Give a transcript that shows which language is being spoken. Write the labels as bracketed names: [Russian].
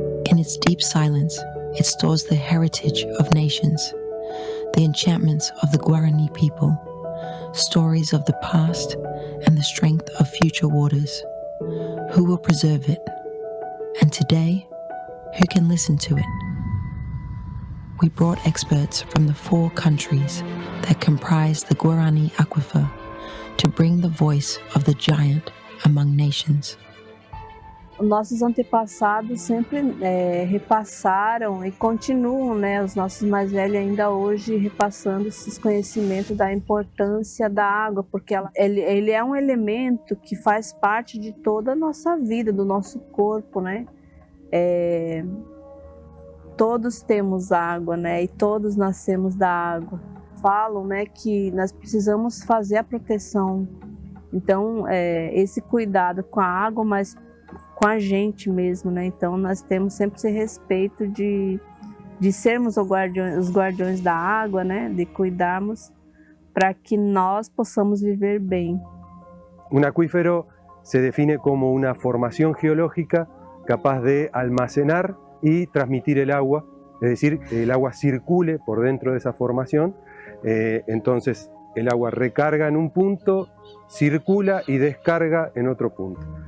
[English] In its deep silence, it stores the heritage of nations, the enchantments of the Guaraní people, stories of the past and the strength of future waters. Who will preserve it? And today, who can listen to it? We brought experts from the 4 countries that comprise the Guaraní aquifer to bring the voice of the giant among nations. [Portuguese] Nossos antepassados sempre repassaram e continuam, os nossos mais velhos ainda hoje repassando esses conhecimentos da importância da água, porque ele é um elemento que faz parte de toda a nossa vida, do nosso corpo, Todos temos água, e todos nascemos da água. Falam, que nós precisamos fazer a proteção. Então, esse cuidado com a água, mas com a gente mesmo, Então, nós temos sempre esse respeito de sermos os guardiões da água, De cuidarmos para que nós possamos viver bem. [Spanish] Un acuífero se define como una formación geológica capaz de almacenar y transmitir el agua, es decir, que el agua circule por dentro de esa formación. Entonces, el agua recarga en un punto, circula y descarga en otro punto.